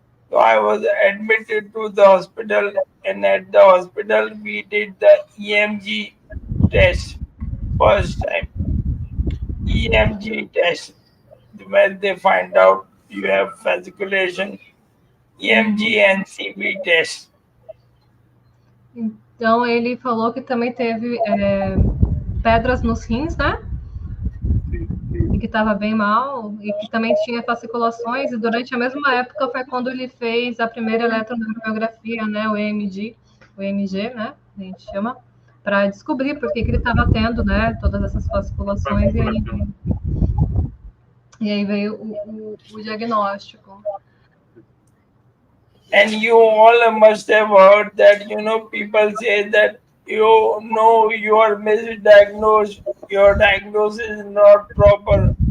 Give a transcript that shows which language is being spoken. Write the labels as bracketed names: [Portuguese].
[English] So I was admitted to the hospital, and at the hospital we did the EMG test first time. EMG test. where they find out you have fasciculation, EMG and CB test. [Portuguese] Então, ele falou que também teve pedras nos rins, né? E que estava bem mal, e que também tinha fasciculações, e durante a mesma época foi quando ele fez a primeira eletromiografia, né? O EMG, né? A gente chama, para descobrir por que ele estava tendo, né? Todas essas fasciculações, e aí veio o diagnóstico. [English] And you all must have heard that, people say that, you are misdiagnosed, your diagnosis is not proper.